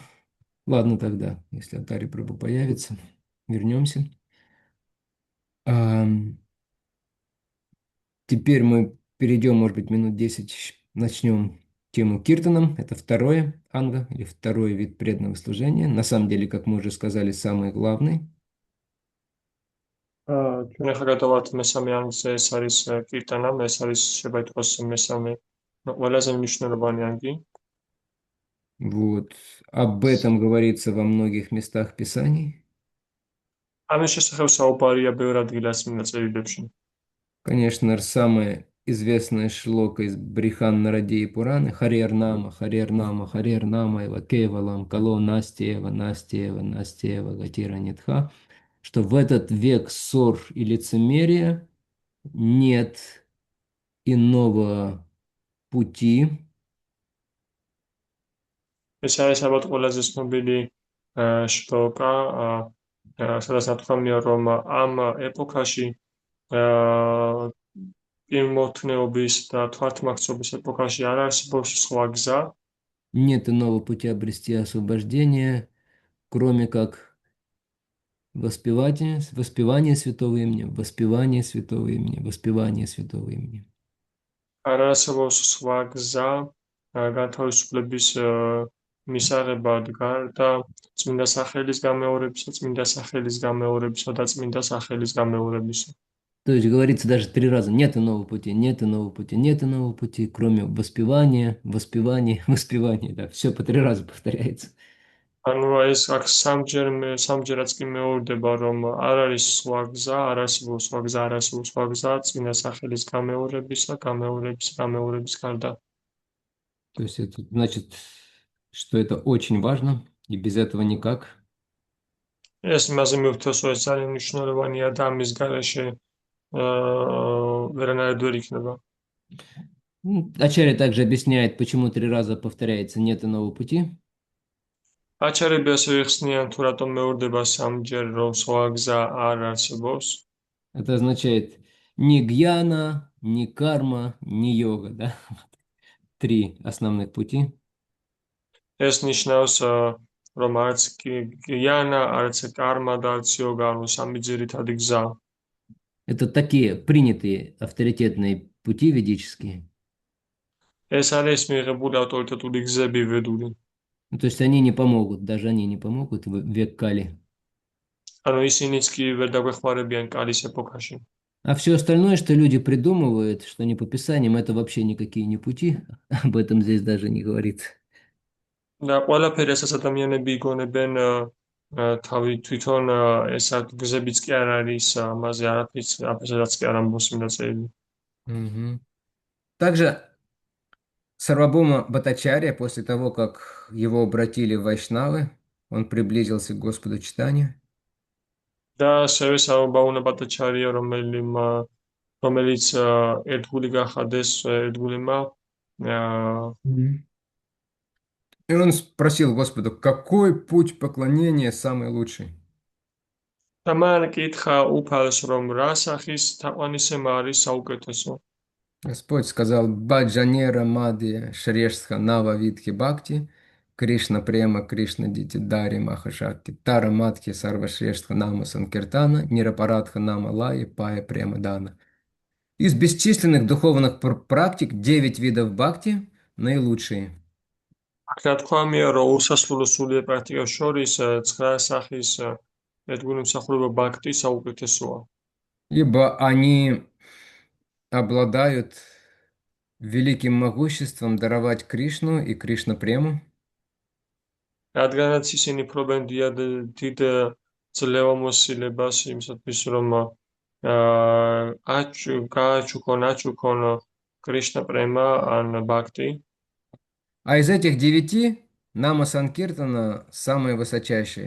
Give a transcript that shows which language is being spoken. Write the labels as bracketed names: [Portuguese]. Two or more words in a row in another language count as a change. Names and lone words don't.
[Russian] Ладно тогда, если Атари Прабhu появится, вернемся. Теперь мы перейдем, может быть, минут 10, начнем тему киртаном. Это второе анга, или второй вид преданного служения. На самом деле, как мы уже сказали, самый главный. [Georgian] ჩვენ ახლა გადავართ მესამე ანგზე, ეს არის კირტანა, ეს არის შეიძლება ითქვას მესამე ყველაზე მნიშვნელოვანი ანგი. [Russian] Вот. Об этом говорится во многих местах Писаний. [Georgian] ამის შესახებ საუბარია ბევრ ადგილას წმინდა წერილებში. [Russian] Конечно, самая известная шлока из Бриханна Радеи Пураны [Sanskrit] हरेर् नाम हरेर् नाम हरेर् नाम एव केवलम् कलौ नास्त्येव नास्त्येव नास्त्येव गतिर् अन्यथा, [Russian] что в этот век ссор и лицемерия нет иного пути. [Georgian] ეს არის ალბათ ყველაზე ცნობილი შტოკა, სადაც ნათქვამია, რომ ამ ეპოქაში იმოთნეობის და თვალთმაქცობის ეპოქაში არ არსებობს სხვა გზა. [Russian] Нет иного пути обрести освобождение, кроме как воспевание святого имени, воспевание святого имени, воспевание святого имени. [Georgian] არ არსებობს სხვა გზა განთავისუფლების მისაღებად გარდა წმინდა სახელის გამეორებისა, წმინდა სახელის გამეორებისა და წმინდა სახელის გამეორებისა. [Russian] То есть говорится даже 3 раза, нет иного пути, нет иного пути, нет иного пути, кроме воспевания, воспевания, воспевания. Да, все по 3 раза повторяется. [Georgian] ანუ ეს აქ სამჯერაც კი მეორდება, რომ არ არის სხვა გზა, არ არსებობს სხვა გზა, არ არსებობს სხვა გზა წმინდა სახელის გამეორების გარდა. [Russian] То есть это значит, что это очень важно, И без этого никак. [Georgian] ეს იმაზე მივხვდეთ, რომ ეს ძალიან მნიშვნელოვანია და ამის გარეშე ვერანაირად ვერ იქნება. [Russian] Ачарья также объясняет, почему 3 раза повторяется «нет иного пути». [Georgian] აჩარები ასევე ხსნიან, თუ რატომ მეორდება სამჯერ, რომ სხვა გზა არ არსებობს. [Russian] Это означает ни гьяна, ни карма, ни йога, да? 3 основных пути. [Georgian] ეს ნიშნავს, რომ არც გიანა, არც კარმა და არც იოგა, ანუ სამი ძირითადი გზა. [Russian] Это такие принятые авторитетные пути ведические. [Georgian] ეს არის მიღებული ავტორიტეტული გზები ვედური. [Russian] То есть они не помогут, даже они не помогут в век Кали. [Georgian] ანუ ისინიც კი ვერ დაგვეხმარებიან კალის ეპოქაში. [Russian] А все остальное, что люди придумывают, что не по Писаниям, это вообще никакие не пути. Об этом здесь даже не говорится. [Georgian] და ყველაფერი, რასაც ადამიანები იგონებენ, თავი თვითონ ესა გზებიც კი არ არის, ამაზე არაფერს კი არ ამბობს წმინდაწერი. [Russian] Также Сарвабхаума Бхаттачарья, после того, как его обратили в Вайшнавы, он приблизился к Господу Чайтанье. [Georgian] და ასევე სარვაბჰაუნა ბატაჩარია, რომელიც ერთგული გახადეს ერთგულმა [Russian] И он спросил Господу, какой путь поклонения самый лучший? [Georgian] და მან კითხა უფალს, რომ რა სახის თაყვანისება არის საუკეთესო. [Russian] Господь сказал, [Bangla] ভজনের মধ্যে শ্রেষ্ঠ নববিধা ভক্তি কৃষ্ণপ্রেম কৃষ্ণ দিতে ধরে মহাশক্তি তার মধ্যে সর্বশ্রেষ্ঠ নাম সংকীর্তন নিরপরাধে নাম লৈলে পায় প্রেমধন. [Russian] Из бесчисленных духовных практик 9 видов бхакти наилучшие. [Georgian] რა თქვა მეა, რომ უსასრულო სულიერ პრაქტიკას შორის 9 სახის ერთგული მსახურება ბhakti საუკეთესოა. [Russian] Ибо они обладают великим могуществом даровать Кришну и Кришна Прему. [Georgian] რადგანაც ისინი ფლობენ დიდ ძლევამოსილებას იმისათვის, რომ გააჩუქონ Кришна Према ან бhakti. [Russian] А из этих 9 Нама Санкиртана самые высочайшие.